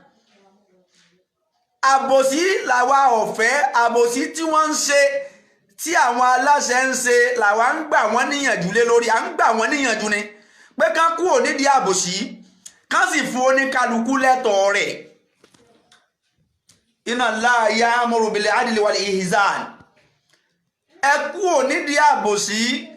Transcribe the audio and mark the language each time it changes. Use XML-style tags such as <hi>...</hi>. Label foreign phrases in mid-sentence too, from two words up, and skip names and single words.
<yo>àbòsí làwa ọ̀fẹ́ àbòsí tí wọ́n ń ṣe tí àwọn aláṣẹ ń ṣe làwa ń gbà wọ́n níyànjú lé lórí à ń gbà wọ́n níyànjú ni pé ká kúrò nídìí àbòsí ká sì fún oníkálukú lẹ́tọ̀ọ́ rẹ̀</yo> <ar>إن الله يأمر بالعدل والإحسان</ar> <yo>ẹ kúrò nídìí àbòsí</yo>